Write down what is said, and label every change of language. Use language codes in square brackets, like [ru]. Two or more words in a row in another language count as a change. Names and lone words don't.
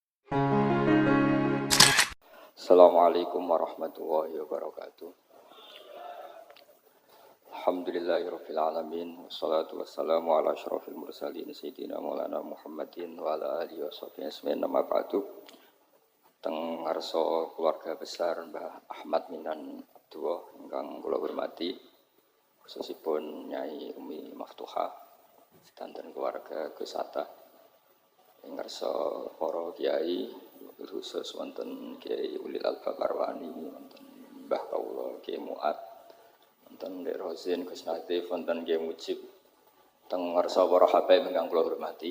[ar] السلام عليكم ورحمة الله وبركاته. الحمد لله رب العالمين والصلاة والسلام على أشرف المرسلين سيدنا ومولانا محمد وعلى آله وصحبه أجمعين. أما بعد. [jv] Teng ngarsa [id] keluarga besar [jv] Mbah Ahmad Minan Abdullah ingkang kula hormati, khususipun Nyai Umi Maftuha sedanten keluarga Gus Atta. Ing ngarsa para kiai khusus wonten Kiai Ulil Albab Arwani, wonten Mbah Kawula Kiai Muat, wonten Ndek Rozin Gus Natif, wonten Kiai Mujib, teng ngarsa para habaib ingkang kula hormati.